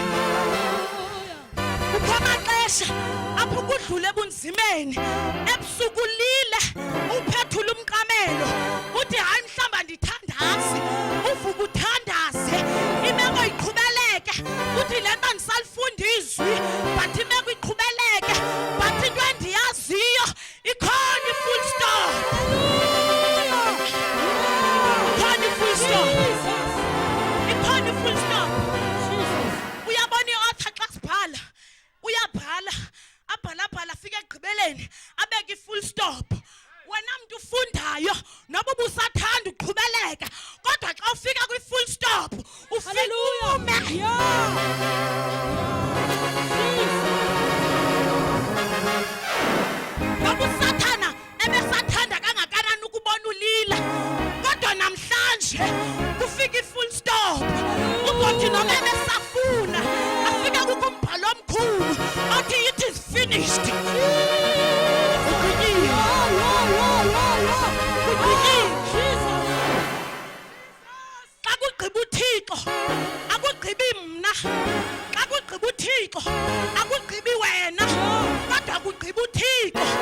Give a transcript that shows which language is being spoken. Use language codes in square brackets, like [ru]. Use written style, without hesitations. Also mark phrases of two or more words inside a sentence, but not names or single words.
[xh] Kukho amaxesha apho kudlule ebunzimeni ebusuku lile uphethula umqamelo uthi hayi mhlamba ndithandazi uvuka uthandaze imeko iqhubeleke uthi le nto ndisalifunda izwi but imeko iqhubeleke but into endiyaziyo ikhona [en] full stop. [xh] Ikhona [en] full stop. [xh] Ikhona [en] full stop. [xh] Uyabona i-author xa sibhala uyabhala abhala afike ekugqibeleni abeke [en] full stop. [xh] Wena mntu ufundayo noba ubusathanda uqhubeleka kodwa xa ufika kwi- [en] full stop [xh] ufike ume. Noba uSathana ebesathanda kangakanani ukubona ulila kodwa namhlanje kufika i- [en] full stop. [xh] Uzothi noma ebesafuna afika kukumbhalo omkhulu othi [en] it is finished. [xh] Xa kugqiba uThixo akugqibi mna, xa kugqiba uThixo akugqibi wena kodwa kugqiba uThixo.